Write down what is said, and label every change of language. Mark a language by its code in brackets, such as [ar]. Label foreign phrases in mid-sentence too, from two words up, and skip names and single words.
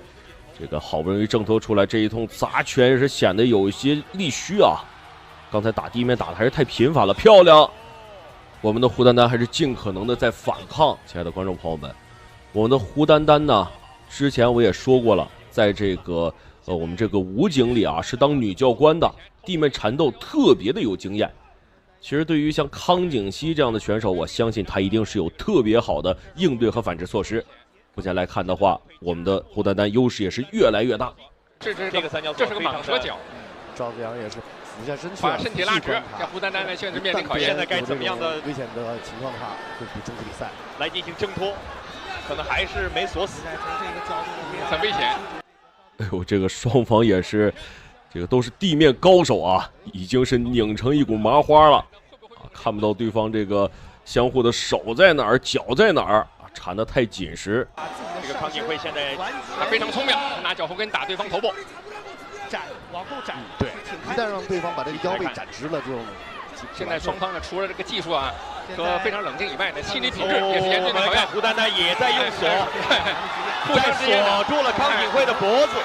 [zh] 這個好不容易掙脫出來，這一通砸拳也是顯得有一些力虛啊。剛才打地面打的還是太頻繁了，漂亮！我們的胡丹丹還是盡可能的在反抗。親愛的觀眾朋友們，我們的胡丹丹呢，之前我也說過了，在這個我們這個武警裡啊，是當女教官的，地面纏鬥特別的有經驗。其實對於像康錦熙這樣的選手，我相信他一定是有特別好的應對和反制措施。目前來看的話，我們的胡丹丹優勢也是越來越大。這個三角，這是個蟒蛇腳。趙子陽也是俯下身去，把身体拉直。这胡丹丹呢，现在面临考验。现在该怎么样的危险的情况的话，会不终止比赛，来进行挣脱，可能还是没锁死，很危险。哎呦，这个双方也是，这个都是地面高手啊，已经是拧成一股麻花了啊，看不到对方这个相互的手在哪儿，脚在哪儿啊，缠得太緊實。这个康景惠现在他非常聰明，拿腳後跟打對方頭部，展往後展，对，一旦讓對方把這個腰背展直了，這種。現在雙方呢，除了這個技術啊和非常冷靜以外呢，心理品質也是嚴峻的考驗。胡丹丹也在用鎖，互相鎖住了康景惠的脖子，